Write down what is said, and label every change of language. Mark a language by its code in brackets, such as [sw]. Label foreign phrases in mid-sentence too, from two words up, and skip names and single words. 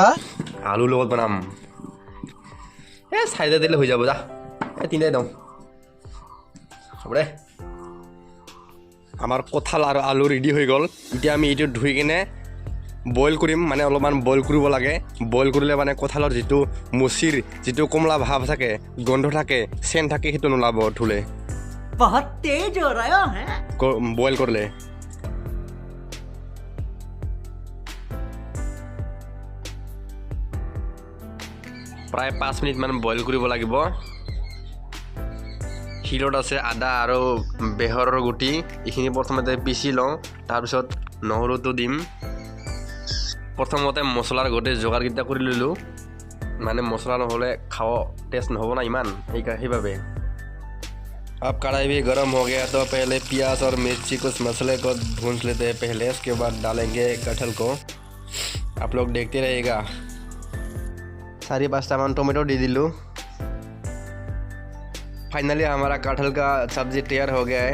[as] আলুৰ লগত বনাম। চাৰিটা দিলে হৈ যাব, যা তিনিটাই দিওঁ হ'ব দে। আমাৰ কঁঠাল আৰু আলু ৰেডি হৈ গ'ল। এতিয়া আমি এইটো ধুই কিনে বইল কৰিম, মানে অলপমান বইল কৰিব লাগে। বইল কৰিলে মানে কঁঠালৰ যিটো মুচিৰ যিটো কমলা ভাৱ থাকে, গোন্ধ থাকে, চেণ্ট থাকে, সেইটো নোলাব ধুলে। [hi] बहुत तेज हो रहा है। [as] বইল কৰিলে প্ৰায় 5 মিনিটমান বইল কৰিব লাগিব। শিলত আছে আদা আৰু বেহৰৰ গুটি, এইখিনি প্ৰথমতে পিচি লওঁ। তাৰপিছত নহৰুটো দিম। প্ৰথমতে মছলাৰ গোটেই যোগাৰকেইটা কৰি ল'লোঁ, মানে মছলা নহ'লে খাব টেষ্ট নহ'ব না ইমান, সেইবাবে। [hi] अब कढ़ाई भी गर्म हो गया तो पहले प्याज और मिर्ची कुछ मसाले को भून लेते हैं पहले, उसके बाद डालेंगे कटहल को। आप लोग देखते रहिएगा। 4-5टा मान टोमेटो दे दिलूँ। फाइनली हमारा कटहल का सब्ज़ी तैयार हो गया है।